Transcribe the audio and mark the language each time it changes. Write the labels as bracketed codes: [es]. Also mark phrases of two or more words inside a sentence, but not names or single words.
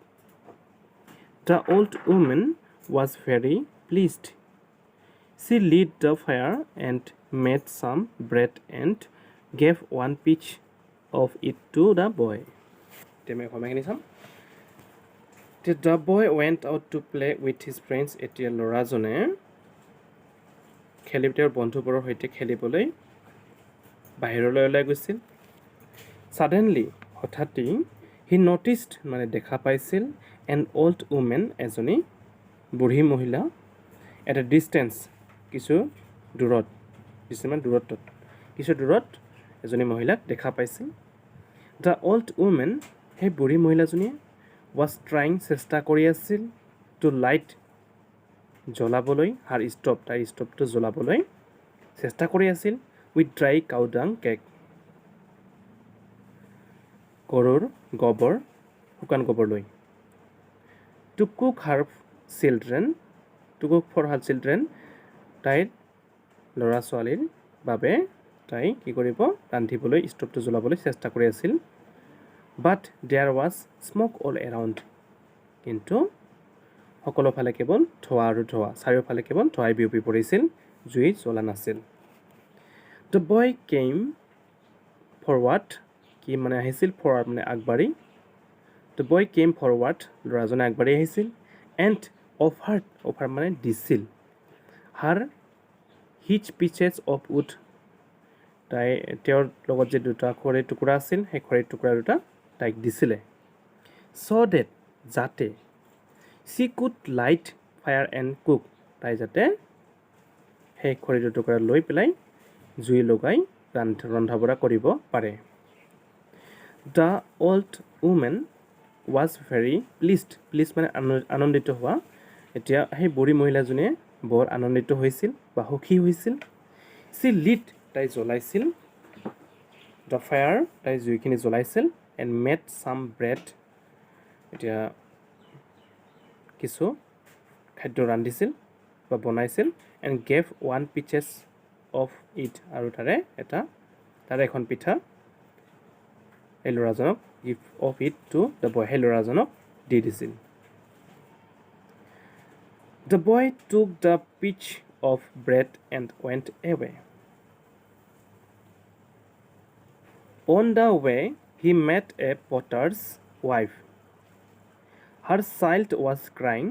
[en] The old woman was very pleased. She lit the fire and made some bread and gave one piece of it to the boy. The boy went out to play with his friends. [as] এতিয়া ল'ৰাজনে তেওঁৰ বন্ধুবোৰৰ সৈতে খেলিবলৈ বাহিৰলৈ ওলাই গৈছিল। ছাডেনলি হঠাতেই [en] he noticed [as] মানে দেখা পাইছিল [en] an old woman [as] এজনী বুঢ়ী মহিলা [en] at a distance [as] কিছু দূৰত এজনী মহিলাক দেখা পাইছিল। [en] the old woman [as] সেই বুঢ়ী মহিলাজনীয়ে [en] was trying [as] চেষ্টা কৰি আছিল [en] to light [as] জ্বলাবলৈ [en] her stove [as] তাইৰ ষ্টভটো জ্বলাবলৈ চেষ্টা কৰি আছিল [en] with dry cow dung cake. [as] গৰুৰ গোবৰ শুকান গোবৰ লৈ [en] to cook for her children [as] তাইৰ ল'ৰা ছোৱালীৰ বাবে তাই কি কৰিব ৰান্ধিবলৈ ষ্টভটো জ্বলাবলৈ চেষ্টা কৰি আছিল। [en] but there was smoke all around [as] কিন্তু সকলো ফালে কেৱল ধোঁৱা আৰু ধোঁৱা চাৰিওফালে কেৱল ধোঁৱাই বিয়পি পৰিছিল, জুই জ্বলা নাছিল। [en] The boy came forward [as] কি মানে আহিছিল [en] forward [as] মানে আগবাঢ়ি [en] The boy came forward ল'ৰাজনে [as] আগবাঢ়ি আহিছিল [en] and offered [as] মানে দিছিল [en] her his pieces of wood [as] তাই তেওঁৰ লগত যে দুটা খৰিৰ টুকুৰা আছিল সেই খৰিৰ টুকুৰা দুটা তাইক দিছিলে [en] so that [as] যাতে [en] she could light fire and cook [as] তাই যাতে সেই খৰিৰ টুকুৰা লৈ পেলাই জুই লগাই ৰন্ধা বঢ়া কৰিব পাৰে। [en] The old woman was very pleased [as] মানে আনন্দিত হোৱা। এতিয়া সেই বুঢ়ী মহিলাজনীয়ে বৰ আনন্দিত হৈছিল বা সুখী হৈছিল। [en] She lit [as] তাই জ্বলাইছিল [en] the fire [as] তাই জুইখিনি জ্বলাইছিল [en] and made some bread [as] এতিয়া কিছু খাদ্য ৰান্ধিছিল বা বনাইছিল [en] and gave one pieces of it [as] আৰু তাৰে এখন পিঠা এই ল'ৰাজনক [en] give of it to the boy [as] সেই ল'ৰাজনক দি দিছিল। [en] The boy took the piece of bread and went away. On the way he met a potter's wife. Her child was crying.